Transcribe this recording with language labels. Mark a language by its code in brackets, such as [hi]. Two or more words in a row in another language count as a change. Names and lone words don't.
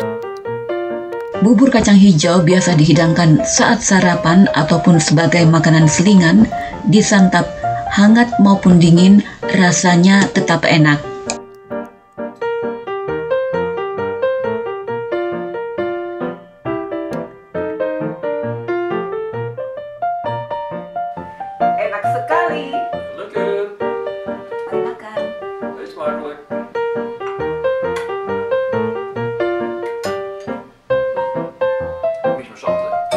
[id] Bubur kacang hijau biasa dihidangkan saat sarapan ataupun sebagai makanan selingan, disantap hangat maupun dingin, rasanya tetap enak. Enak sekali. [en] Look good. [id] Mari makan. [en] Hey, sparkly. [nl] Beetje meer zout, hè?